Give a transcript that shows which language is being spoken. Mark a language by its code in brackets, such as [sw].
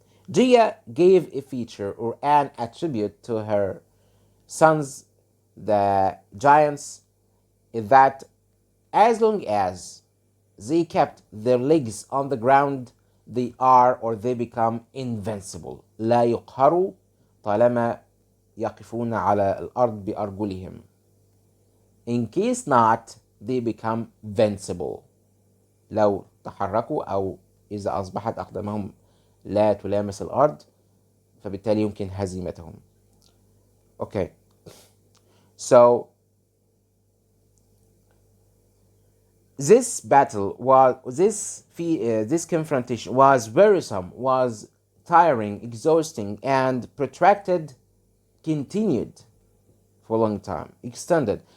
[en] Gaia gave a feature or an attribute to her sons, the giants, that as long as they kept their legs on the ground, they become invincible. [ar] لا يقهروا طالما يقفون على الأرض بأرجلهم. [en] In case not, they become vincible. [ar] لو تحركوا أو إذا أصبحت أقدامهم لا تلامس الأرض فبالتالي يمكن هزيمتهم. [en] Okay, so this battle this confrontation was wearisome, was tiring, exhausting, and protracted, continued for a long time, extended.